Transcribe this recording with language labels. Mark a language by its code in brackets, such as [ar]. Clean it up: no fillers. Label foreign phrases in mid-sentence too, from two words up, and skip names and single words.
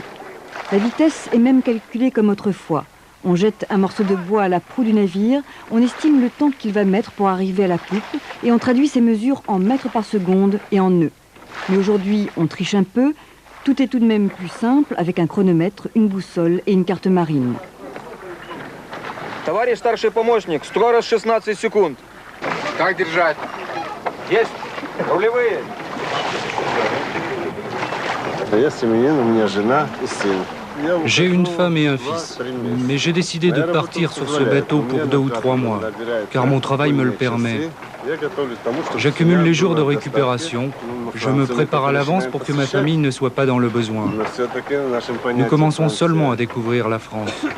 [fr] La vitesse est même calculée comme autrefois. On jette un morceau de bois à la proue du navire, on estime le temps qu'il va mettre pour arriver à la poupe et on traduit ces mesures en mètres par seconde et en nœuds. Mais aujourd'hui, on triche un peu, tout est tout de même plus simple avec un chronomètre, une boussole et une carte marine. [ru] Товарищ старший помощник, скорость 16 секунд. Как держать? Есть. Рулевые. Я семьянин, у меня жена и сын. [fr] J'ai une femme et un fils, mais j'ai décidé de partir sur ce bateau pour 2 ou 3 mois, car mon travail me le permet. J'accumule les jours de récupération, je me prépare à l'avance pour que ma famille ne soit pas dans le besoin. Nous commençons seulement à découvrir la France.